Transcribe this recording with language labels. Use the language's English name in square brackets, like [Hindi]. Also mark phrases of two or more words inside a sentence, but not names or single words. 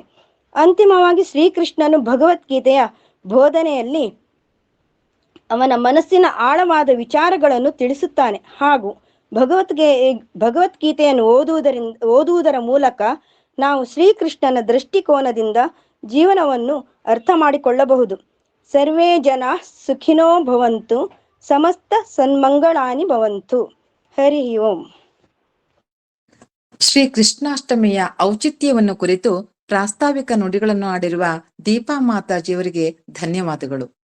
[Kannada] ಅಂತಿಮವಾಗಿ ಶ್ರೀಕೃಷ್ಣನು ಭಗವದ್ಗೀತೆಯ ಬೋಧನೆಯಲ್ಲಿ ಅವನ ಮನಸ್ಸಿನ ಆಳವಾದ ವಿಚಾರಗಳನ್ನು ತಿಳಿಸುತ್ತಾನೆ ಹಾಗೂ ಭಗವದ್ಗೀತೆಯನ್ನು ಓದುವುದರ ಮೂಲಕ ನಾವು ಶ್ರೀಕೃಷ್ಣನ ದೃಷ್ಟಿಕೋನದಿಂದ ಜೀವನವನ್ನು ಅರ್ಥ ಮಾಡಿಕೊಳ್ಳಬಹುದು. [Sanskrit] ಸರ್ವೇ ಜನ ಸುಖಿನೋ ಭವಂತು, ಸಮಸ್ತ ಸನ್ಮಂಗಳಾನಿ ಭವಂತು. ಹರಿ ಓಂ. [Kannada] ಶ್ರೀ ಕೃಷ್ಣಾಷ್ಟಮಿಯ ಔಚಿತ್ಯವನ್ನು ಕುರಿತು ಪ್ರಾಸ್ತಾವಿಕ ನುಡಿಗಳನ್ನು ಆಡಿರುವ ದೀಪಾ ಮಾತಾಜಿಯವರಿಗೆ ಧನ್ಯವಾದಗಳು.